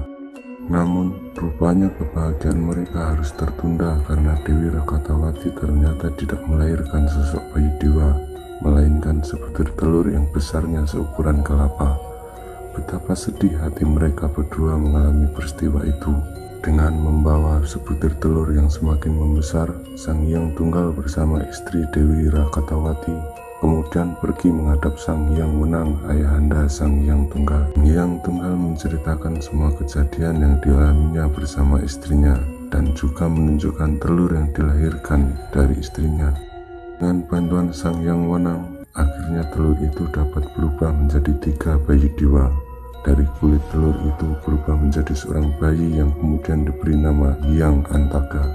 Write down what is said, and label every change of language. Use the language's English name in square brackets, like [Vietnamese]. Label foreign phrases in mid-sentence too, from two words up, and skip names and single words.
[Indonesian] Namun, rupanya kebahagiaan mereka harus tertunda karena Dewi Rakatawati ternyata tidak melahirkan sosok bayi dewa, melainkan sebutir telur yang besarnya seukuran kelapa. Betapa sedih hati mereka berdua mengalami peristiwa itu. Dengan membawa sebutir telur yang semakin membesar, Sang Hyang Tunggal bersama istri Dewi Rakatawati kemudian pergi menghadap Sang Hyang Wenang, ayahanda Sang Hyang Tunggal. Sang Hyang Tunggal menceritakan semua kejadian yang dialaminya bersama istrinya dan juga menunjukkan telur yang dilahirkan dari istrinya. Dengan bantuan Sang Hyang Wenang, akhirnya telur itu dapat berubah menjadi 3 bayi dewa. Dari kulit telur itu berubah menjadi seorang bayi yang kemudian diberi nama Hyang Antaga.